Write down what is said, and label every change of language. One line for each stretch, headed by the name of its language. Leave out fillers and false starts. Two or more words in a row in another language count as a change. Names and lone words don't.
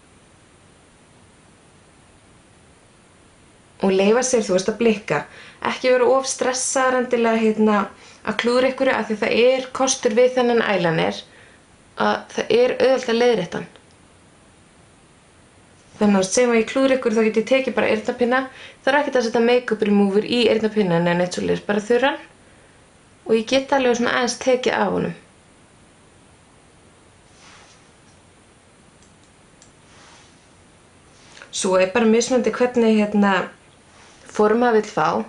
Icelandic: Og leyfa sér, að blikka. Ekki vera of stressaðar endilega að klúðra ykkur af því það er kostur við þennan eyeliner að það er auðvelt að leiðrétta hann. Þannig að segjum að ég klúðra ykkur þá get ég tekið bara eyrnapinna. Það er ekkert að setja
English: make-up remover
Icelandic: í eyrnapinnan en eitt svoleiðis, bara þurran. Og ég get alveg svona aðeins tekið af honum. Svo er bara mismunandi hvernig form maður vill fá.